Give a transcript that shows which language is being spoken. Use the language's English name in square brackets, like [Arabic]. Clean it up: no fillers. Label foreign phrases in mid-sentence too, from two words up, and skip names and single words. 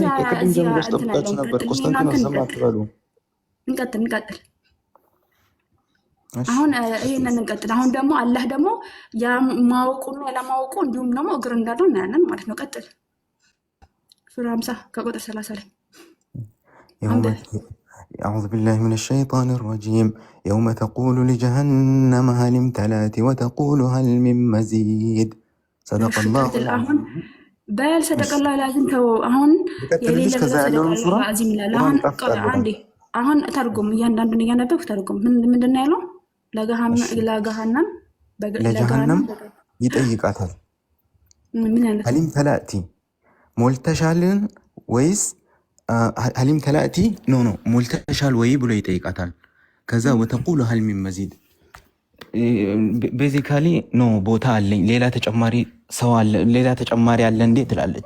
[Amharic] ከቅድም ጀምሮ ጠብቃችሁ ነበር። ቆስጠንጢኖስ ዝም አትበሉ። እንቀጥል። አሁን ይሄንን እንቀጥል። አሁን ደግሞ አላህ ደግሞ የማወቁና ያለማወቁ እንዲሁም ደግሞ እግር እንዳለው እናያለን ማለት ነው። ቀጥል። ሱራ 50 ከቁጥር 30 ላይ [Arabic] أعوذ بالله من الشيطان الرجيم يوم تقول لجهنم هل امتلأت وتقول هل من مزيد صدق الله بل صدق الله العظيم [Amharic] አሁን የሌለ [Arabic] صدق الله العظيم [Amharic] ይላል። አሁን ተርጉም እያንዳንዱን እያነበብክ ተርጉም። ምንድን ነው ያለው? ለገሃነም ይጠይቃታል። [Arabic] هل امتلأت [Amharic] ሞልተሻልን ወይስ [Arabic] هل امتلأت [Amharic] ኖ ሞልተሻል ወይ ብሎ ይጠይቃታል። ከዛ [Arabic] وتقول هل من مزيد [Amharic] ቤዚካሊ ኖ ቦታ አለኝ ሌላ ተጨማሪ ሰው አለ ሌላ ተጨማሪ አለ እንዴ ትላለች።